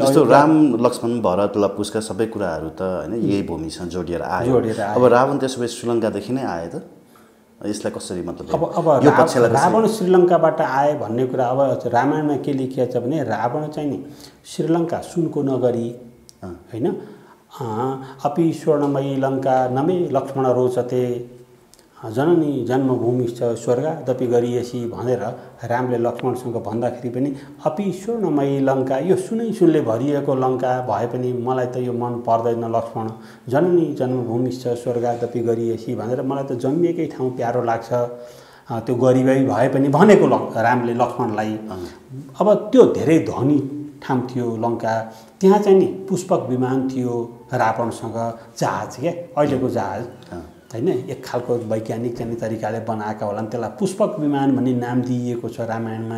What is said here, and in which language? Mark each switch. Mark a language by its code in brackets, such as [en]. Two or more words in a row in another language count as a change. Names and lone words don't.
[ne] जस्तो राम लक्ष्मण भरत लवकुशका सबै कुराहरू त हैन यही भूमिसँग जोडिएर आयो। अब रावण त्यसो भए श्रीलङ्कादेखि नै आयो त, यसलाई कसरी मतलब अब यो पक्षलाई रावण श्रीलङ्काबाट आए भन्ने कुरा अब रामायणमा के लेखिएको छ भने रावण चाहिँ नि श्रीलङ्का सुनको नगरी हैन [sa] अपि स्वर्णमयी लङ्का नमे लक्ष्मण रोचते जननी जन्मभूमिश्च स्वर्गादपि गरिएसी [ne] भनेर रामले लक्ष्मणसँग भन्दाखेरि पनि [sa] अपि स्वर्णमयी लङ्का [ne] यो सुनले भरिएको लङ्का भए पनि मलाई त यो मन पर्दैन लक्ष्मण, [sa] जननी जन्मभूमिश्च स्वर्गादपि गरिएसी [ne] भनेर मलाई त जन्मिएकै ठाउँ प्यारो लाग्छ। त्यो गरिबै भए पनि भनेको रामले लक्ष्मणलाई। अब त्यो धेरै धनी ठाउँ थियो लङ्का, त्यहाँ चाहिँ नि पुष्पक विमान थियो रावणसँग, जहाज के अहिलेको जहाज हैन, एक खालको वैज्ञानिक चाहिँ तरिकाले बनाएका होला नि, त्यसलाई पुष्पक विमान भन्ने नाम दिइएको छ रामायणमा।